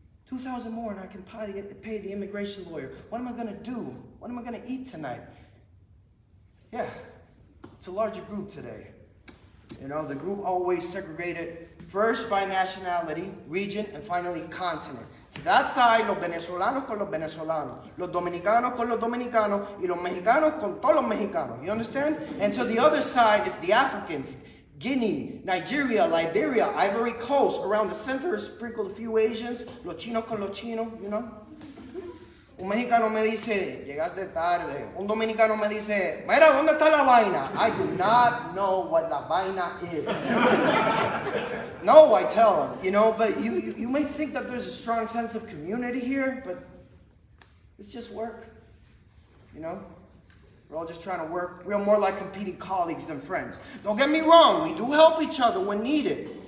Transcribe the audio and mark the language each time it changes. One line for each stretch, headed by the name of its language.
English: $2,000 more and I can pay the immigration lawyer. What am I gonna do? What am I gonna eat tonight? Yeah, it's a larger group today. The group always segregated first by nationality, region, and finally continent. To that side,
Spanish: los venezolanos con los venezolanos, los dominicanos con los dominicanos, y los mexicanos con todos los mexicanos.
English: You understand? And to the other side is the Africans, Guinea, Nigeria, Liberia, Ivory Coast. Around the center is sprinkled a few Asians,
Spanish: los chinos con los chinos, Un mexicano me dice, llegaste tarde. Un dominicano me dice, mira, ¿dónde está la vaina?
English: I do not know what
Spanish: la vaina
English: is. No, I tell him, but you may think that there's a strong sense of community here, but it's just work, We're all just trying to work. We're more like competing colleagues than friends. Don't get me wrong, we do help each other when needed.